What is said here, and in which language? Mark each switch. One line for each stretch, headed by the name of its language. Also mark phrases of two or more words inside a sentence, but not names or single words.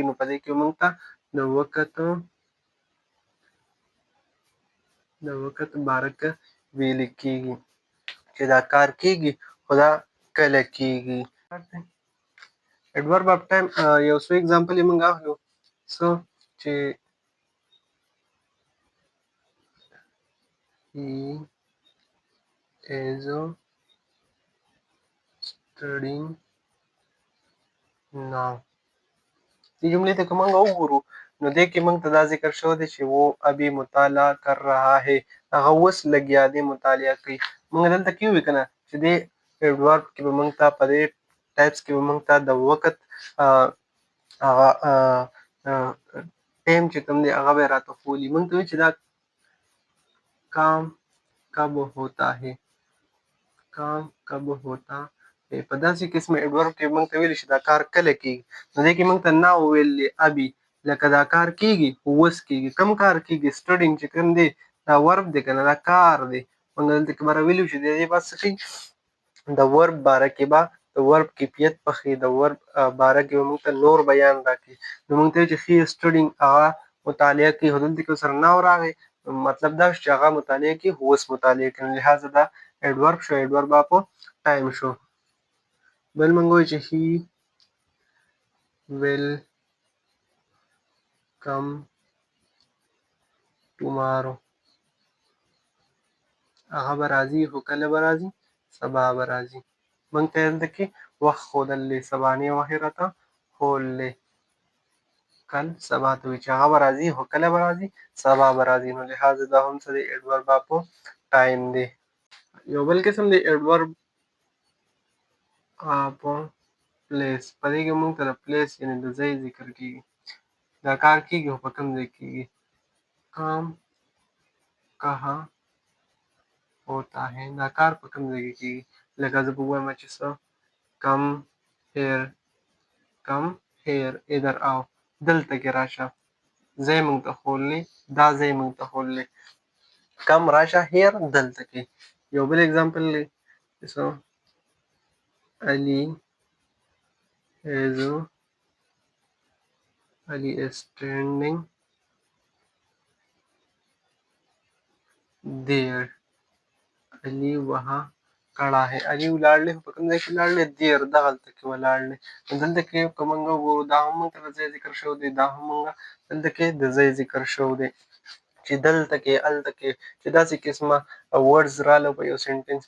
Pashto: نو په دې کې موږ ته د وخت باره کې ویل کیږي چې دا کار کیږي خو دا کله کیږي.
English: adverb of time
Pashto: یو څو اگزامپل یې موږ اخلو. څه چې
English: he is studying now.
Pashto: دې جملې ته که موږ وګورو نو دې کې موږ ته دا ذکر شوی دی چې
Urdu: وہ ابھی مطالعه کر رہا ہے.
Pashto: هغه اوس لګیا دی مطالعه کوي. موږ دلته کې وویل که نه چې دې ایډورب کې به موږ ته په دې ټایپس کې به موږ ته د وخت هغه ټایم چې کوم دی هغه به یې راته ښولي. موږ ته وایي چې دا
Urdu: کام کب ہوتا ہے. کام کب ہوتا ہے.
Pashto: په داسې قسمه ایډورب کې موږ ته ویلي چې دا کار کله کیږي. نو دې کې موږ ته ناو ویلي ابي لکه دا کار کیږي خو اوس کیږي. کوم کار کیږي؟ سټډینګ چې کوم دی دا ورب دی که نه دا کار دی. موږ دلته کې به راویلي وو چې د دې به څه کوي؟ د ورب باره کې به د ورب کیفیت پخې د ورب باره کې به موږ ته نور بیان راکړي. نو موږ ته وایي چې
English: he studying
Pashto: هغه مطالعه کوي. خو دلته کې ورسره ناو راغی مطلب دا شو چې هغه مطالعه کوي خو اوس مطالعه کوي. لهذا دا ایډورب شو.
English: adverb of time
Pashto: شو. بل موږ وایو چې
English: he will come tomorrow.
Pashto: هغه به راځي خو کله به راځي؟ سبا به راځي. موږ ته دلته کې وخت ښودلی سبانۍ وخت یې راته ښودلی. کل سبا ته وایي چې هغه به راځي خو کله به راځي؟ سبا به راځي. نو لهذا دا هم څه دی؟
English: adverb of time
Pashto: دی. یو بل قسم دی
English: adverb of place.
Pashto: په دې کې موږ ته د پلیس یعنې د ځای ذکر کیږي. دا کار کیږي خو په کوم ځای کیږي؟
Urdu: کام کہاں ہوتا ہے.
Pashto: دا کار په کوم ځای کې کیږي؟ لکه زه به ووایم چې څه
English: come here
Urdu: ادھر آو.
Pashto: دلته کې راشه. ځای موږ ته ښودلی دا ځای موږ ته ښودلی. کم راشه هیر دلته کې. یو بل اگزامپل دی چې څه
English: Ali is standing there.
Urdu: علی وہاں کھڑا ہے.
Pashto: علي ولاړ دی په کوم ځای کې ولاړ دی؟ دیر دغلته کې ولاړ دی. نو دلته کې که موږ وګورو دا هم موږ ته د ځای ذکر شوی دی. دا هم موږ دلته کې د ځای ذکر شوی دی چې دلته کې هلته کې چې داسې قسمه ورډز راغله په یو سنټنس کې.